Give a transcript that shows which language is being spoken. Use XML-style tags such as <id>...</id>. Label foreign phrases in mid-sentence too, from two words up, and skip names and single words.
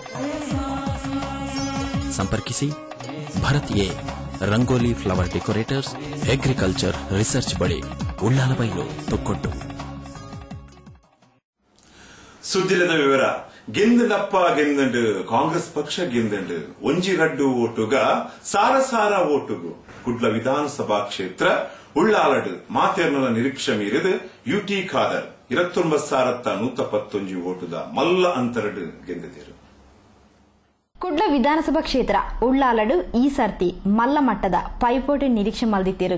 <kn>ಸಂಪರ್ಕಿಸಿ ಭರತ್ ಎ ರಂಗೋಲಿ ಫ್ಲವರ್ ಡೆಕೋರೇಟರ್ಸ್, ಅಗ್ರಿಕಲ್ಚರ್ ರಿಸರ್ಚ್ ಬಳಿ, ಉಳ್ಳಾಲಬೈಲು, ತೊಕ್ಕೊಟ್ಟು.</kn> <tcy>ಸುದ್ದಿಲದ ವಿವರ. ಗೆಂದನಪ್ಪ ಗೆಂದಂಡು ಕಾಂಗ್ರೆಸ್ ಪಕ್ಷ ಗೆಂದಂಡು ಒಂಜಿ ರಡ್ಡು ಓಟುಗ ಸಾರ ಸಾರ ಓಟುಗು ಕುಡ್ಲ ವಿಧಾನಸಭಾ ಕ್ಷೇತ್ರ ಉಳ್ಳಾಲಡು ಮಾತೆರ್ನಲ ನಿರೀಕ್ಷೆ ಮೀರಿದು ಯುಟಿ ಖಾದರ್ 29,111 ಓಟುದ ಮಲ್ಲ ಅಂತರಡು ಗೆಂದಿದ್ದರು. ಕುಡ್ಲ ವಿಧಾನಸಭಾ ಕ್ಷೇತ್ರ ಉಳ್ಳಾಲಡು ಈ ಸರ್ತಿ ಮಲ್ಲ ಮಟ್ಟದ ಪೈಪೋಟಿ ನಿರೀಕ್ಷೆ ಮಲ್ದಿತ್ತಿರು.</tcy>